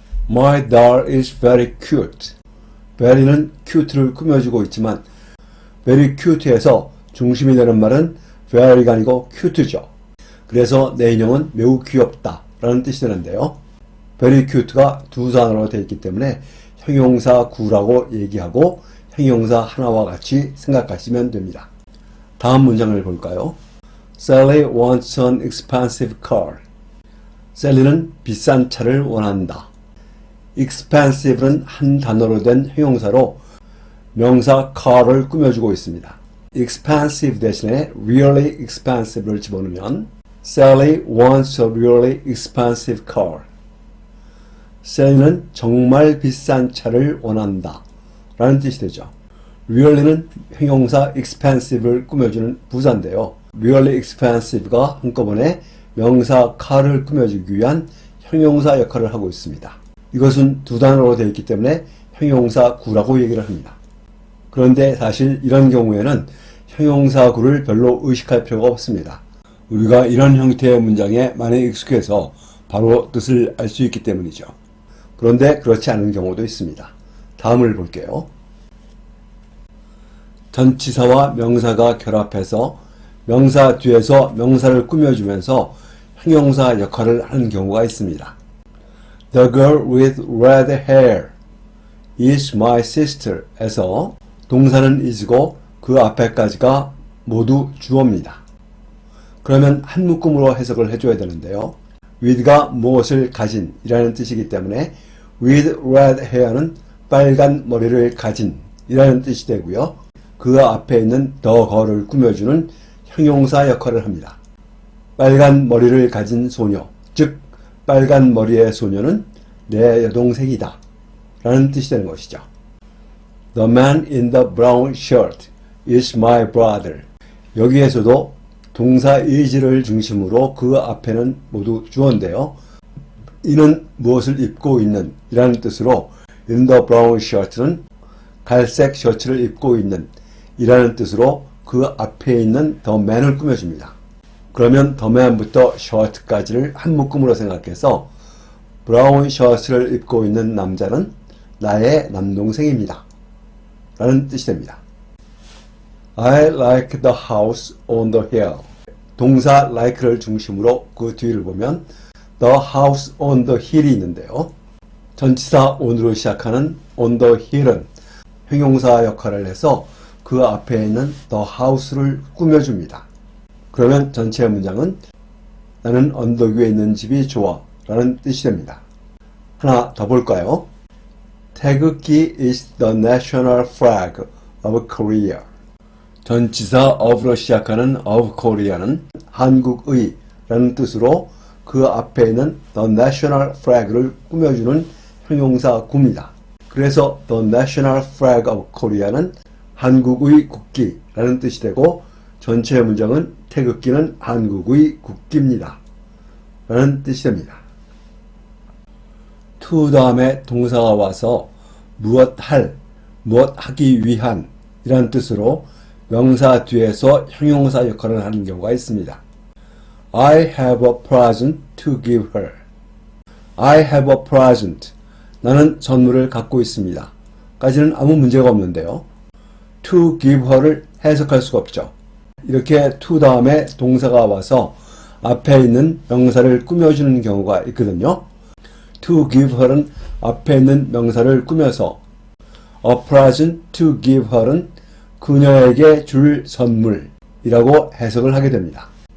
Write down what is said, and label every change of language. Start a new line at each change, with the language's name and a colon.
English: My doll is very cute.
Korean: very는 cute를 꾸며주고 있지만 very cute에서 중심이 되는 말은 very가 아니고 cute죠. 그래서 내 인형은 매우 귀엽다 라는 뜻이 되는데요. very cute가 두 단어로 되어 있기 때문에 형용사 구라고 얘기하고 형용사 하나와 같이 생각하시면 됩니다. 다음 문장을 볼까요?
English: Sally wants an expensive car.
Korean: 셀리는 비싼 차를 원한다. expensive는 한 단어로 된 형용사로 명사 car를 꾸며주고 있습니다. expensive 대신에 really expensive를 집어넣으면
English: Sally wants a really expensive car.
Korean: Sally는 정말 비싼 차를 원한다 라는 뜻이 되죠. really는 형용사 expensive를 꾸며주는 부사인데요. really expensive가 한꺼번에 명사 car을 꾸며주기 위한 형용사 역할을 하고 있습니다. 이것은 두 단어로 되어 있기 때문에 형용사 구라고 얘기를 합니다. 그런데 사실 이런 경우에는 형용사 구를 별로 의식할 필요가 없습니다. 우리가 이런 형태의 문장에 많이 익숙해서 바로 뜻을 알 수 있기 때문이죠. 그런데 그렇지 않은 경우도 있습니다. 다음을 볼게요. 전치사와 명사가 결합해서 명사 뒤에서 명사를 꾸며주면서 형용사 역할을 하는 경우가 있습니다.
English: The girl with red hair is my sister
Korean: 에서 동사는 is고 그 앞에까지가 모두 주어입니다. 그러면 한 묶음으로 해석을 해줘야 되는데요. with가 무엇을 가진 이라는 뜻이기 때문에 with red hair는 빨간 머리를 가진 이라는 뜻이 되고요. 그 앞에 있는 the girl을 꾸며주는 형용사 역할을 합니다. 빨간 머리를 가진 소녀, 즉 빨간 머리의 소녀는 내 여동생이다 라는 뜻이 되는 것이죠.
English: The man in the brown shirt is my brother.
Korean: 여기에서도 동사 is를 중심으로 그 앞에는 모두 주어인데요. 이는 무엇을 입고 있는 이라는 뜻으로 in the brown shirt는 갈색 셔츠를 입고 있는 이라는 뜻으로 그 앞에 있는 the man을 꾸며줍니다. 그러면 the man부터 shirt까지를 한 묶음으로 생각해서 브라운 셔츠를 입고 있는 남자는 나의 남동생입니다 라는 뜻이 됩니다.
English: I like the house on the hill.
Korean: 동사 like를 중심으로 그 뒤를 보면 the house on the hill이 있는데요. 전치사 on으로 시작하는 on the hill은 형용사 역할을 해서 그 앞에 있는 the house를 꾸며줍니다. 그러면 전체 문장은 나는 언덕 위에 있는 집이 좋아 라는 뜻이 됩니다. 하나 더 볼까요?
English: 태극기 is the national flag of Korea.
Korean: 전치사 of로 시작하는 of Korea는 한국의 라는 뜻으로 그 앞에 있는 the national flag를 꾸며주는 형용사 구입니다. 그래서 the national flag of Korea는 한국의 국기라는 뜻이 되고 전체 문장은 태극기는 한국의 국기입니다 라는 뜻이 됩니다. to 다음에 동사가 와서 무엇 할, 무엇 하기 위한 이라는 뜻으로 명사 뒤에서 형용사 역할을 하는 경우가 있습니다.
English: I have a present to give her. I have a present.
Korean: 나는 선물을 갖고 있습니다. 까지는 아무 문제가 없는데요. to give her를 해석할 수가 없죠. 이렇게 to 다음에 동사가 와서 앞에 있는 명사를 꾸며주는 경우가 있거든요. to give her은 앞에 있는 명사를 꾸며서 a present to give her은 그녀에게 줄 선물이라고 해석을 하게 됩니다.